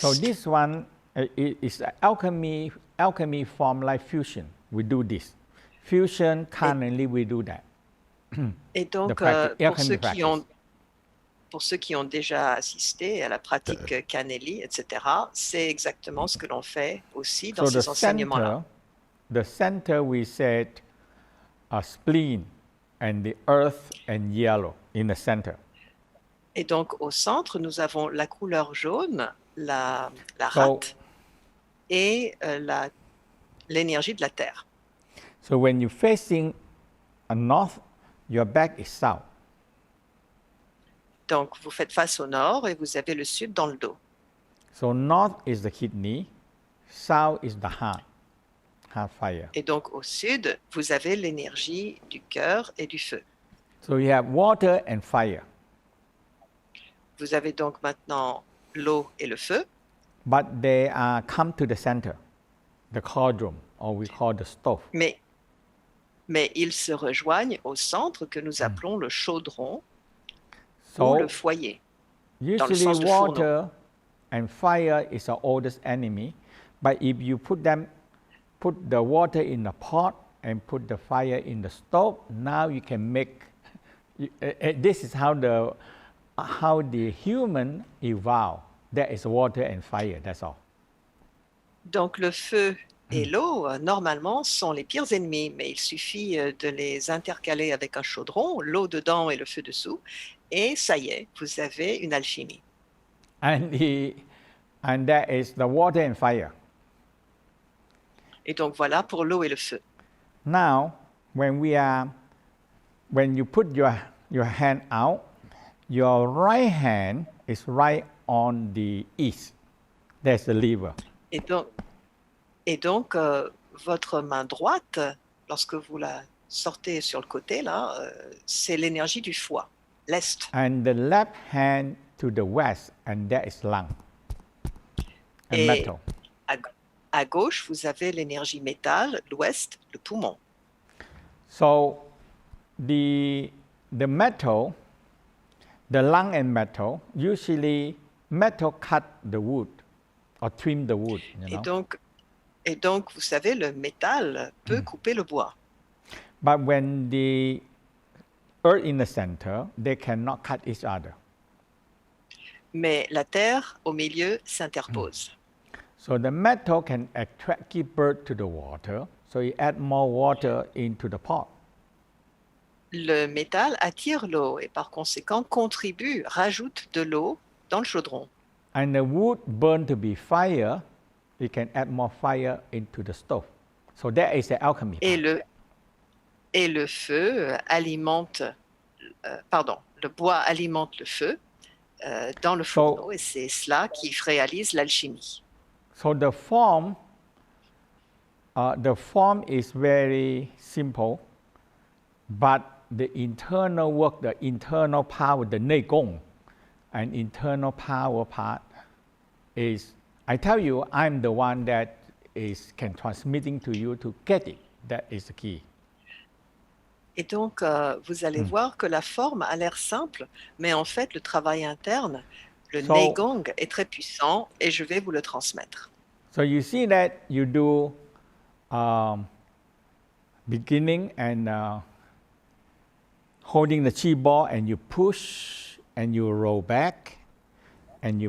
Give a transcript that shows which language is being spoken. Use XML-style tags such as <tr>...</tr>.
<en>So this one is alchemy form like fusion. We do this. Fusion, currently we do that.</en> <fr>Et donc,</fr> <en>practice, alchemy</en> <fr>pour ceux qui ont déjà assisté à la pratique Canelli, etc., c'est exactement ce que l'on fait aussi dans</fr> <en>So</en> <fr>ces enseignements-là.</fr> <en>the center we said spleen and the earth and yellow in the center.</en> <fr>Et donc, au centre, nous avons la couleur jaune, la</fr> <en>So-</en> <fr>rate, et l'énergie de la terre.</fr> <en>So when you're facing a north, your back is south.</en> <fr>Donc, vous faites face au nord et vous avez le sud dans le dos.</fr> <en>So north is the kidney, south is the heart fire.</en> <fr>Et donc, au sud, vous avez l'énergie du cœur et du feu.</fr> <en>So you have water and fire,</en> <fr>Vous avez donc maintenant l'eau et le feu,</fr> <en>but they are come to the center, the cauldron, or we call the stove.</en> <fr>mais ils se rejoignent au centre que nous appelons le chaudron ou</fr> <en>So</en> <fr>le foyer. le</fr> <en>usually</en> <fr>sens de fourneau.</fr> <en>water and fire is our oldest enemy, but if you put the water in a pot and put the fire in the stove, now you can make. This is how the human evolved. There is water and fire. That's all.</en> <fr>Donc, le feu et l'eau, normalement, sont les pires ennemis, mais il suffit de les intercaler avec un chaudron, l'eau dedans et le feu dessous, et ça y est, vous avez une alchimie.</fr> <en>And that is the water and fire.</en> <fr>Et donc, voilà pour l'eau et le feu.</fr> <en>Now, when you put your hand out, your right hand is right on the east. There's the lever.</en> <fr>Et donc votre main droite, lorsque vous la sortez sur le côté, là, c'est l'énergie du foie, l'est.</fr> <en>And the left hand to the west, and that is lung and</en> <fr>Et</fr> <en>metal.</en> <fr>à gauche, vous avez l'énergie métal, l'ouest, le poumon.</fr> <en>So the metal, the lung and metal, usually metal cut the wood or trim the wood. You know?</en> <fr>Et donc, vous savez, le métal peut couper le bois.</fr> <en>But when the earth in the center, they cannot cut each other.</en> <fr>Mais la terre, au milieu, s'interpose.</fr> <en>So the metal can keep birth to the water, so you add more water into the pot.</en> <fr>Le métal attire l'eau et par conséquent contribue, rajoute de l'eau dans le chaudron.</fr> <en>And the wood burned to be fire, you can add more fire into the stove. So that is the alchemy.</en> <fr>Et le feu alimente, le bois alimente le feu dans le fourneau et c'est cela qui réalise l'alchimie.</fr> <en>So the form is very simple, but the internal work, the internal power, the Neigong, and internal power part is, I tell you, I'm the one that can transmitting to you to get it. That is the key.</en> <fr>Et donc, vous allez voir que la forme a l'air simple, mais en fait, le travail interne, le Neigong est très puissant et je vais vous le transmettre.</fr> <en>So you see that you do beginning and holding the chi ball and you push and you roll back and you</en>